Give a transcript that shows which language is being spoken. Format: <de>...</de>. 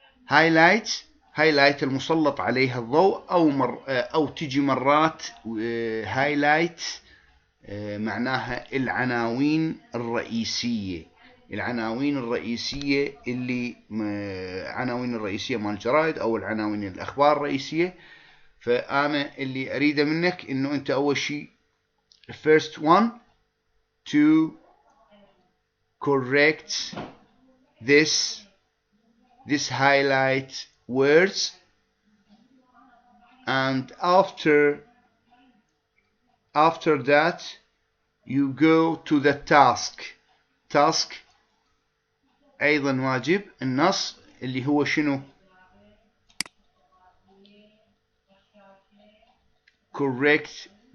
<ar>highlight المسلط عليها الضوء، أو تجي مرات highlight معناها العناوين الرئيسية. العناوين الرئيسية عناوين الرئيسية مال الجرائد أو العناوين الأخبار الرئيسية. فأنا اللي أريده منك إنه أنت أول شيء</ar> <en>first one to correct this highlight words, and after that you go to the task.</en> <ar>أيضا واجب النص اللي هو شنو؟ correct</ar>